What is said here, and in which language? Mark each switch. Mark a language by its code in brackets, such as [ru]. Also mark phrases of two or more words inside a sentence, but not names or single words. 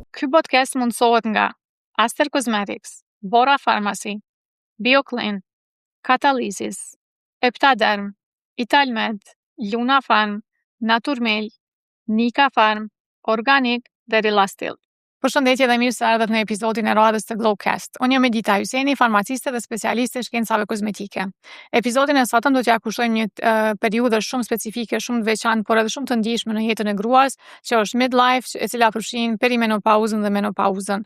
[sq] podcast mundësohet nga Aster Cosmetics, Bora Pharmacy, BioClean, Catalysis, Eptaderm, Italmed, Luna Farm, Naturmel, Nika Farm, Organic dhe Relastil. Përshëndetje dhe mirë se ardhët në episodin e radhës të Glowcast. Unë jam Edita Hyseni, farmaciste dhe specialiste e shkencave kozmetike. Episodin e sotëm do t'ja kushtojmë një periudhë shumë specifike, shumë të veçantë, por edhe shumë të ndjeshme në jetën e gruas, që është midlife, e cila përfshin perimenopauzën dhe menopauzën.